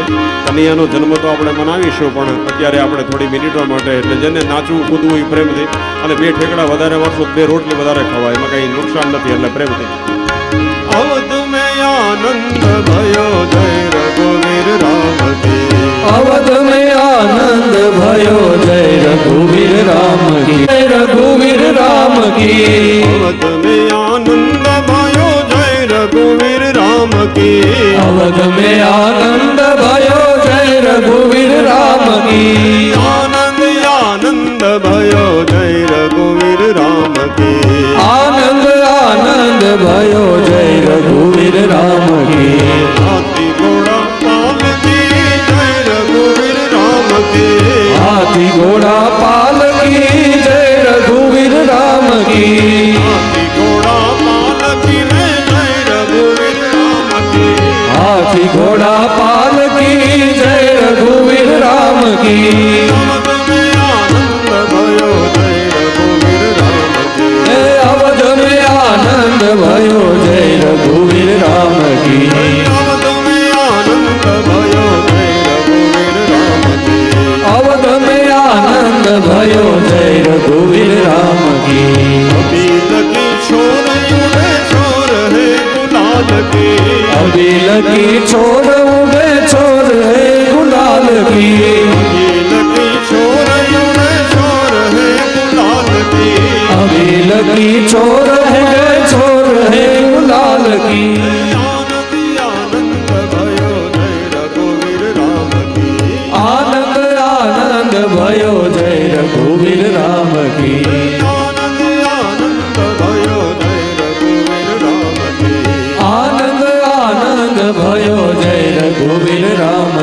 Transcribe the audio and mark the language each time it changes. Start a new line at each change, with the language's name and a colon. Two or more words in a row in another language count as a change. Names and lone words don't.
Gujarati: કનૈયાનો જન્મ તો આપણે મનાવીશું, પણ અત્યારે આપણે થોડી મિનિટો માટે એટલે જેને નાચવું કૂદવું એ પ્રેમથી અને 2 ઠેકડા વધારે વાળશો 2 રોટલી વધારે ખવાય, એમાં કંઈ નુકસાન નથી, એટલે પ્રેમથી.
Hindi: अवध में आनंद भयो जय रघुवीर राम की. अवध में आनंद भयो जय रघुवीर राम की. जय रघुवीर राम की. अवध में आनंद भयो जय रघुवीर राम की. अवध में आनंद भयो जय रघुवीर राम की. आनंद आनंद भयो जय रघुवीर राम की. आनंद आनंद भयो जय रघुवीर राम की. हाथी घोड़ा पालकी जय रघुवीर राम की. हाथी घोड़ा पालकी जय रघुवीर राम की. हाथी घोड़ा पालकी में जय रघुवीर राम की. हाथी घोड़ा पालकी जय रघुवीर राम की. अवध में आनंद भयो जय रघुवीर राम की. अवध में आनंद भयो जय रघुवीर राम की. अवध में आनंद भयो जय रघुवीर राम की. अबील की छोर उड़े छोर है गुलाल की. अबील की छोर उड़े छोर है गुलाल की. अबील की छोर उड़े छोर है गुलाल की. अबील की छोर है छोर है गुलाल की. आनंद आनंद भयो जय रघुवीर राम की. आनंद आनंद भयो जय रघुवीर राम की. आनंद आनंद भयो जय रघुवीर राम